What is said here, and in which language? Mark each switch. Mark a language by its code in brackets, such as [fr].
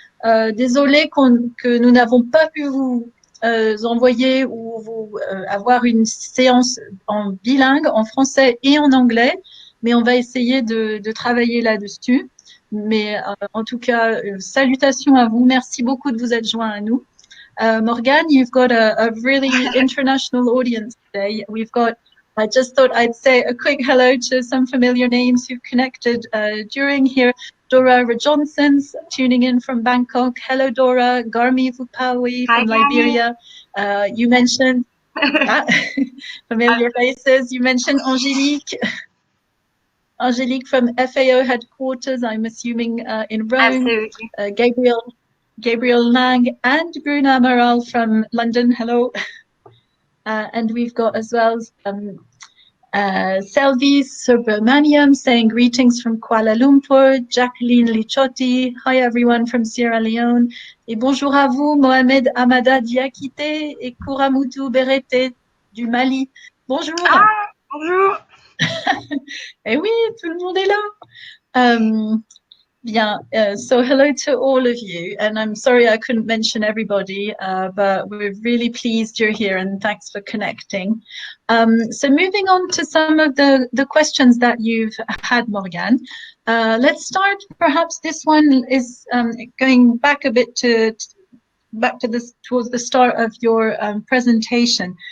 [fr] Désolé que nous n'avons pas pu vous envoyer ou vous avoir une séance en bilingue, en français et en anglais, mais on va essayer de travailler là-dessus. Mais en tout cas, salutations à vous. Merci beaucoup de vous être joints à nous. [en] Morgane, you've got a really international audience today. I just thought I'd say a quick hello to some familiar names who've connected during here. Dora Rajohnson's tuning in from Bangkok. Hello, Dora. Garmi Vupawi from Liberia. You mentioned familiar faces. You mentioned Angélique from FAO headquarters, I'm assuming in Rome. Absolutely. Gabriel Lang and Bruna Amaral from London. Hello. And we've got as well Selvi Subramaniam saying greetings from Kuala Lumpur. Jacqueline Lichotti, hi everyone from Sierra Leone. [fr] Et bonjour à vous, Mohamed Amada Diakité et Kouramoudou Berete du Mali. Bonjour. Ah, bonjour. Eh oui, tout le monde est là. [en] Bien, so hello to all of you, and I'm sorry I couldn't mention everybody, but we're really pleased you're here, and thanks for connecting. So moving on to some of the questions that you've had, Morgane. Let's start, perhaps this one is going back a bit towards the start of your presentation.